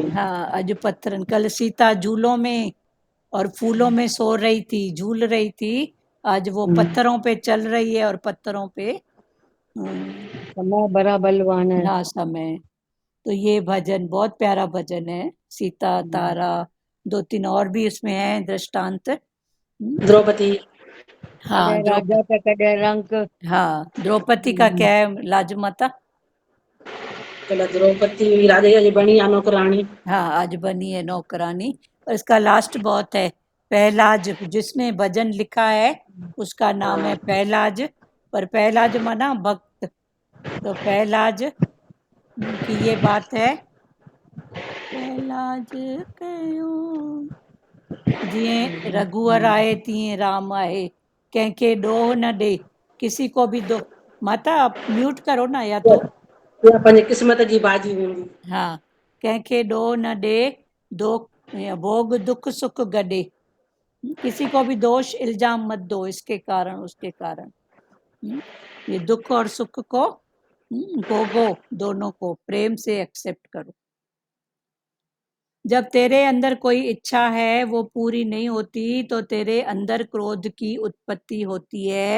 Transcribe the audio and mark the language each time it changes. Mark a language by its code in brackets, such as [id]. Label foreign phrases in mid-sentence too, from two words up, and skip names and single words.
[hi] हाँ [sd] अज पत्थरन, [hi] कल सीता झूलों में और फूलों में सो रही थी, झूल रही थी, आज वो पत्थरों पे चल रही है और पत्थरों पे समय बड़ा बलवान है। हाँ समय। तो ये भजन बहुत प्यारा भजन है, सीता तारा, दो तीन और भी इसमें है दृष्टांत। द्रौपदी, हाँ [sd] कॾहिं राजा त कॾहिं रंक। [hi] हाँ द्रौपदी का क्या है लाजमाता, [sd] कल द्रौपदी राजा जी बणी आ नौकरानी। [hi] हाँ आज बनी है नौकरानी। और इसका लास्ट बहुत है, पहलाज, जिसने भजन लिखा है उसका नाम है पहलाज, पर पहलाज माना भक्त। तो पहलाज की ये बात है, [sd] पहलाज कयो जिए रघुवर आए तिए राम आए, कंहिंखे ॾोह न ॾे, [hi] किसी को भी दो। माता आप म्यूट करो ना, या तो [sd] इहा पंहिंजी क़िस्मत जी भाॼी हूंदी। हाँ, कंहिंखे ॾोह न ॾे, दो भोग दुख सुख गॾे, [hi] किसी को भी दोष इल्जाम मत दो, इसके कारण उसके कारण। ये दुख और सुख को भोगो, दोनों को प्रेम से एक्सेप्ट करो। जब तेरे अंदर कोई इच्छा है वो पूरी नहीं होती तो तेरे अंदर क्रोध की उत्पत्ति होती है।